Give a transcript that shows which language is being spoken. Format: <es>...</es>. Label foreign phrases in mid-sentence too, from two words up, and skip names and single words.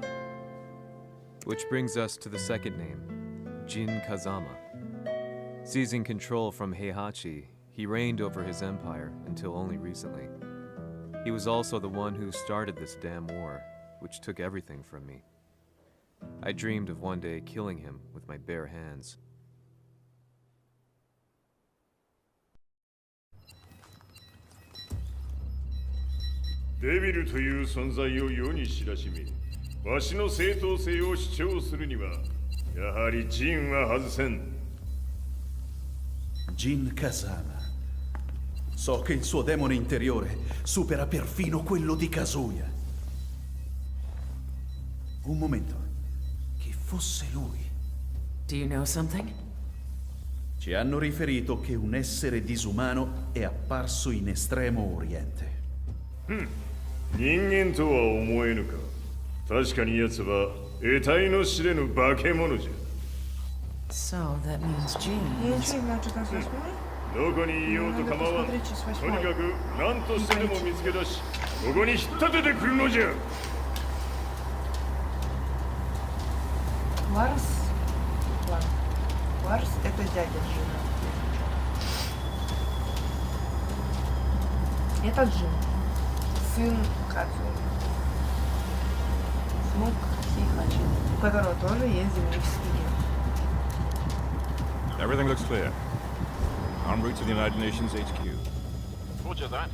<en>Which brings us to the second name, Jin Kazama. Seizing control from Heihachi, he reigned over his empire until only recently. He was also the one who started this damn war, which took everything from me. I dreamed of one day killing him with my bare hands.</en> <ja>デビルという存在を世に知らしめ、わしの正当性を主張するには、やはりジンは外せん。 Jin Kazama.</ja> <it>So che il suo demone interiore supera perfino quello di Kazuya. Un momento. Chi fosse lui?</it> <en>Do you know something?</en> <it>Ci hanno riferito che un essere disumano è apparso in Estremo Oriente.</it> <ja>人間とは思えぬか。確かに奴は得体の知れぬ化け物じゃ。</ja> <en>So that means Jean</en> <ru>Я</ru> <en>is...</en> <ru>ничего не знаю, что там с восьмой.</ru> <ja>どこにいようと構わん。とにかく何としてでも見つけ出し、ここに引っ立ててくるのじゃ。</ja> <ru>Ларс. Ладно. Ларс — это дядя Джина. Это Джин. Сын Кадзуи. Внук Heihachi, у которого тоже есть демонический ген.</ru> <en>Everything looks clear. En route to the United Nations HQ. Roger that.</en>